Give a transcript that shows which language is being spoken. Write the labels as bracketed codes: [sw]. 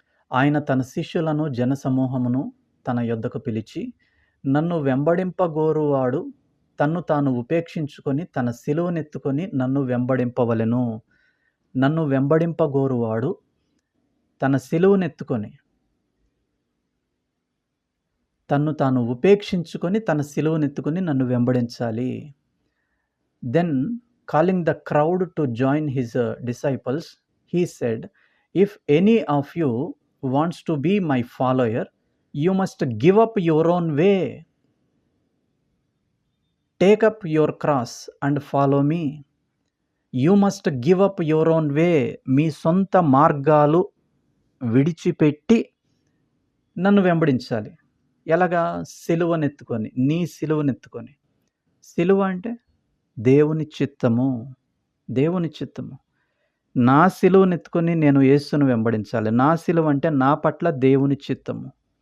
[te] ఆయన తన శిష్యులను జనసమూహమును తన యొద్దకు పిలిచి, నన్ను వెంబడింపగోరువాడు తన్ను తాను ఉపేక్షించుకొని తన సిలువనెత్తుకొని నన్ను వెంబడింపవలెను. నన్ను వెంబడింపగోరువాడు తన సిలువనెత్తుకొని తన్ను తాను ఉపేక్షించుకొని తన సిలువనెత్తుకొని నన్ను వెంబడించాలి. [en] Then calling the crowd to join his disciples, he said, if any of you wants to be my follower, you must give up your own way. Take up your cross and follow me. You must give up your own way. [te] మీ సొంత మార్గాలు విడిచిపెట్టి నన్ను వెంబడించాలి. ఎలాగా? సిలువనెత్తుకొని, నీ సిలువనెత్తుకొని. సిలువ అంటే దేవుని చిత్తము. దేవుని చిత్తము. నా సిలువనెత్తుకొని నేను యేసును వెంబడించాలి. నా సిలువ అంటే నా పట్ల దేవుని చిత్తము.